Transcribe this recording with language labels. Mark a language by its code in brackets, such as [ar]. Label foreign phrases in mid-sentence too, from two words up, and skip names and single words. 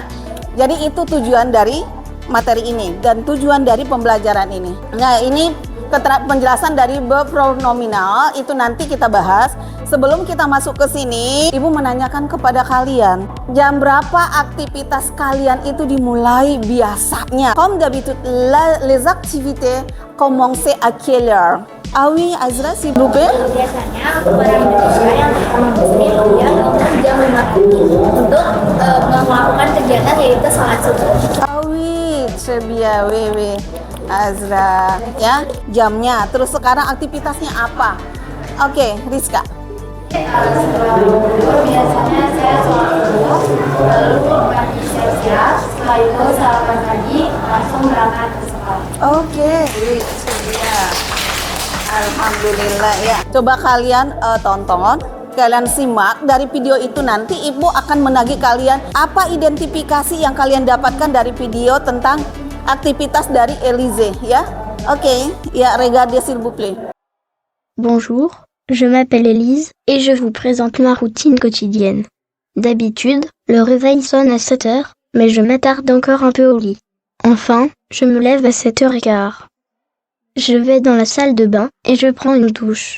[id] Jadi itu tujuan dari materi ini dan tujuan dari pembelajaran ini. Nah, ini penjelasan dari [fr] verb pronominal [id] itu nanti kita bahas. Sebelum kita masuk ke sini, Ibu menanyakan kepada kalian, jam berapa aktivitas kalian itu dimulai biasanya? [fr] Comme d'habitude, les activités commencent à quelle heure? Ah oui, Azra, s'il vous plaît. [id] Biasanya orang Indonesia yang muslim dia bangun jam 5 pagi untuk melakukan kegiatan yaitu sholat subuh. [fr] Ah oui, très bien, oui. [id] Azra, ya, jamnya. Terus sekarang aktivitasnya apa? Oke, Rizka. Biasanya saya sholat subuh, lalu mandi siap-siap, setelah itu sarapan pagi, langsung berangkat ke sekolah. Oke, ya. Alhamdulillah ya. Coba kalian tonton, kalian simak dari video itu, nanti Ibu akan menagih kalian apa identifikasi yang kalian dapatkan dari video tentang aktivitas dari Elise ya. Oke, ya, [fr] regardez s'il vous plaît. Bonjour, je m'appelle Élise et je vous présente ma routine quotidienne. D'habitude, le réveil sonne à 7 heures, mais je m'attarde encore un peu au lit. Enfin, je me lève à 7h15. Je vais dans la salle de bain et je prends une douche.